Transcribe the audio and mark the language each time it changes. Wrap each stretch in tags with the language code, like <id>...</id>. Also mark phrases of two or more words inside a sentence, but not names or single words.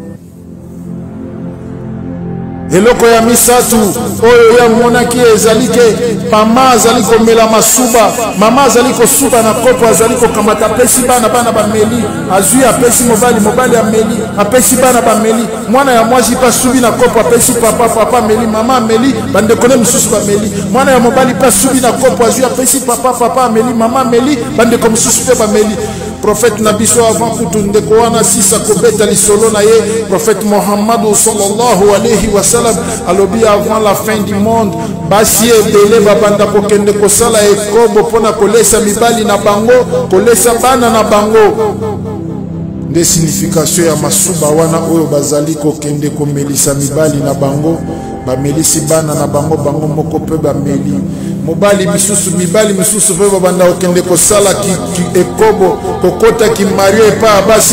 <ln>eloko ya misatu oyo ya monaki ezali ke mama azali komela masuba mama azali kosuba na kopo azali kokamata apesi bana bameli azwi apesi mobali ameli apesi bana bameli mwana ya mwasi pa subi na kopo apesi papa ameli mama ameli bandekone misusu bameli mwana ya mobali pa subi na kopo azwi apesi papa ameli mama ameli bandeko misusu pe bameli prophète nabiso avant kutu ndeko wana sisa kobeta lisolo na ye prophète Mohammed</ln> <ar>صلى الله عليه وسلم</ar> <ln>alobi</ln> <fr>avant la fin du monde</fr> <ln>basi ebele babanda kokende kosala ekobo pona kolesa mibali na bango kolesa bana na bango nde signification ya masuba wana oyo bazali kokende komelisa mibali na bango bamelisi bana na bango moko pe bameli mobali misusu mibali misusu pe babanda okende kosala ki ekobo kokota ki mario epa basi</ln>